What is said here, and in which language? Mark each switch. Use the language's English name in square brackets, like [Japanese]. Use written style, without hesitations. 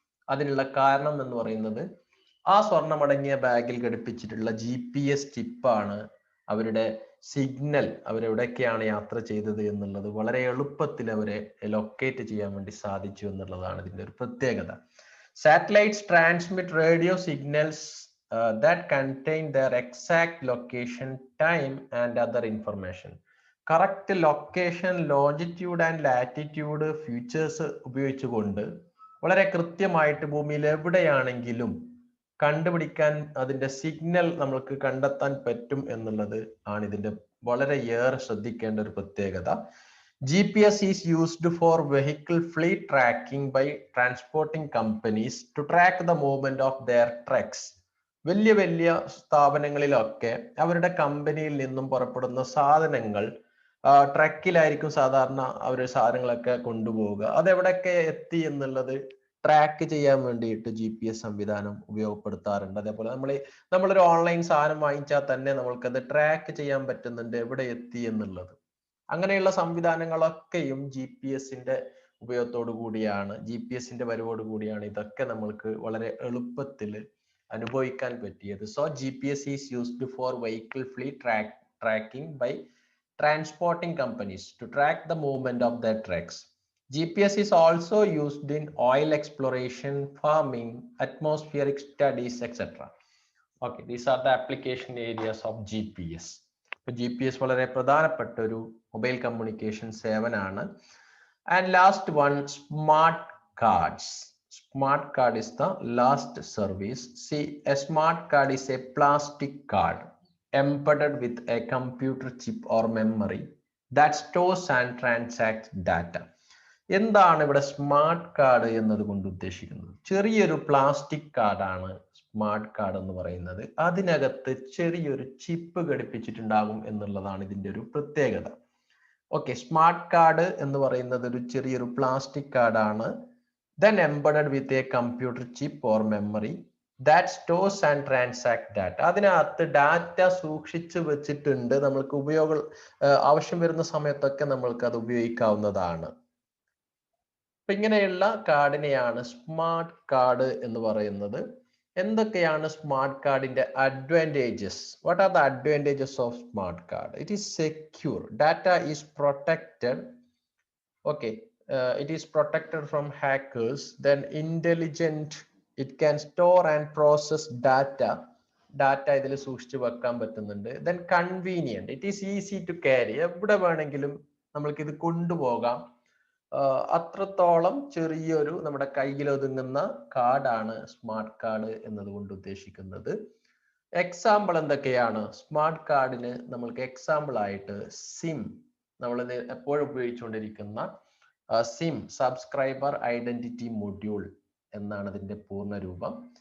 [Malayalam] അതിനുള്ള കാരണം എന്ന് പറയുന്നത് ആ സ്വർണമടങ്ങിയ ബാഗിൽ ഘടിപ്പിച്ചിട്ടുള്ള GPS ചിപ്പാണ് അവരുടെ സിഗ്നൽ, അവരെവിടെയൊക്കെയാണ് യാത്ര ചെയ്തത് എന്നുള്ളത് വളരെ എളുപ്പത്തിൽ അവരെ ലൊക്കേറ്റ് ചെയ്യാൻ വേണ്ടി സാധിച്ചു എന്നുള്ളതാണ് ഇതിന്റെ ഒരു പ്രത്യേകത. [English] Satellites transmit radio signals that contain their exact location, time and other information. Correct location, longitude and latitude features [Malayalam] ഉപയോഗിച്ചുകൊണ്ട് വളരെ കൃത്യമായിട്ട് ഭൂമിയിൽ എവിടെയാണെങ്കിലും കണ്ടുപിടിക്കാൻ അതിന്റെ സിഗ്നൽ നമുക്ക് കണ്ടെത്താൻ പറ്റും എന്നുള്ളത് ആണ് ഇതിന്റെ വളരെയേറെ ശ്രദ്ധിക്കേണ്ട ഒരു പ്രത്യേകത. [English] GPS is used for vehicle fleet tracking by transporting companies to track the movement of their trucks. [Malayalam] വലിയ വലിയ സ്ഥാപനങ്ങളിലൊക്കെ അവരുടെ കമ്പനിയിൽ നിന്നും പുറപ്പെടുന്ന സാധനങ്ങൾ ട്രക്കിലായിരിക്കും സാധാരണ അവർ സാധനങ്ങളൊക്കെ കൊണ്ടുപോവുക. അതെവിടെയൊക്കെ എത്തി എന്നുള്ളത് ട്രാക്ക് ചെയ്യാൻ വേണ്ടിയിട്ട് GPS സംവിധാനം ഉപയോഗപ്പെടുത്താറുണ്ട്. അതേപോലെ നമ്മളൊരു ഓൺലൈൻ സാധനം വാങ്ങിച്ചാൽ തന്നെ നമ്മൾക്കത് ട്രാക്ക് ചെയ്യാൻ പറ്റുന്നുണ്ട് എവിടെ എത്തി എന്നുള്ളത്. അങ്ങനെയുള്ള സംവിധാനങ്ങളൊക്കെയും GPS-ന്റെ ഉപയോഗത്തോടു കൂടിയാണ്, GPS-ന്റെ വരവോട് കൂടിയാണ് ഇതൊക്കെ നമ്മൾക്ക് വളരെ എളുപ്പത്തിൽ അനുഭവിക്കാൻ പറ്റിയത്. [English] So GPS is used for vehicle fleet tracking by transporting companies to track the movement of their trucks. GPS is also used in oil exploration, farming, atmospheric studies, etc. Okay, these are the application areas of GPS. [Malayalam] GPS വളരെ പ്രധാനപ്പെട്ട ഒരു mobile communication സേവനമാണ്. [English] And last one, smart cards. Smart card is the last service. See, a smart card is a plastic card embedded with a computer chip or memory that stores and transacts data. [Malayalam] എന്താണ് ഇവിടെ smart card എന്നതുകൊണ്ട് ഉദ്ദേശിക്കുന്നത്? ചെറിയൊരു plastic കാർഡാണ് smart card എന്ന് പറയുന്നത്. അതിനകത്ത് ചെറിയൊരു ചിപ്പ് ഘടിപ്പിച്ചിട്ടുണ്ടാകും എന്നുള്ളതാണ് ഇതിന്റെ ഒരു പ്രത്യേകത. ഓക്കെ, സ്മാർട്ട് കാർഡ് എന്ന് പറയുന്നത് ഒരു ചെറിയൊരു പ്ലാസ്റ്റിക് കാർഡാണ്. [English] Then embedded with a computer chip or memory that stores and transacts data. [Malayalam] അതിനകത്ത് ഡാറ്റ സൂക്ഷിച്ചു വെച്ചിട്ടുണ്ട്. നമ്മൾക്ക് ആവശ്യം വരുന്ന സമയത്തൊക്കെ നമ്മൾക്ക് അത് ഉപയോഗിക്കാവുന്നതാണ്. അപ്പൊ ഇങ്ങനെയുള്ള കാർഡിനെയാണ് സ്മാർട്ട് കാർഡ് എന്ന് പറയുന്നത്. എന്തൊക്കെയാണ് സ്മാർട്ട് കാർഡിന്റെ advantages? [English] What are the advantages of smart card? It is secure, data is protected. Okay, it is protected from hackers. Then intelligent, it can store and process data [Malayalam] ഇതിൽ സൂക്ഷിച്ചു വെക്കാൻ പറ്റുന്നുണ്ട്. [English] Then convenient, it is easy to carry, [Malayalam] എവിടെ വേണമെങ്കിലും നമ്മൾക്ക് ഇത് കൊണ്ടുപോകാം. അത്രത്തോളം ചെറിയൊരു നമ്മുടെ കയ്യിൽ ഒതുങ്ങുന്ന കാർഡാണ് സ്മാർട്ട് കാർഡ് എന്നതുകൊണ്ട് ഉദ്ദേശിക്കുന്നത്. എക്സാമ്പിൾ എന്തൊക്കെയാണ്? സ്മാർട്ട് കാർഡിന് നമ്മൾക്ക് എക്സാമ്പിൾ ആയിട്ട് സിം, നമ്മൾ എപ്പോഴും ഉപയോഗിച്ചുകൊണ്ടിരിക്കുന്ന സിം, സബ്സ്ക്രൈബർ ഐഡന്റിറ്റി മൊഡ്യൂൾ എന്നാണ് അതിന്റെ പൂർണ്ണ രൂപം.